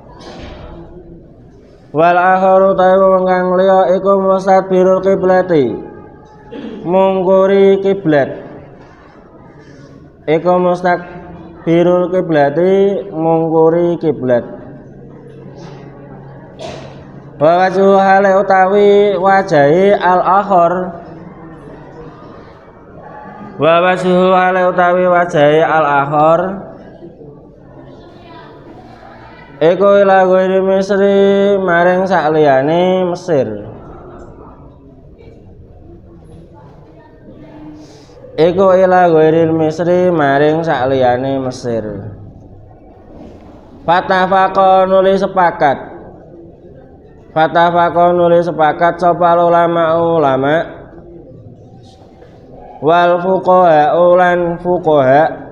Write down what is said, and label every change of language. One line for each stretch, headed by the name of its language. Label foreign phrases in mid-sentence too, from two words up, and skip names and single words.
Arabic: والآخر
Javanese: tawi wong kang liya iku
Arabic: مستدبر القبلة
Javanese: mungkuri kiblat iku
Arabic: مستقبل القبلة
Javanese: mungkuri kiblat
Arabic: ووجهه
Javanese: hale utawi wajahi
Arabic: الآخر ووجهه
Javanese: hale utawi wajahi
Arabic: الآخر
Javanese: iku
Arabic: إلى غير مصر
Javanese: maring sakliyane Mesir iku
Arabic: إلى غير المصر
Javanese: maring sakliyane Mesir fatafaqa nuli sepakat sapa
Arabic: العلماء والفقهاء
Javanese: ulan fuqaha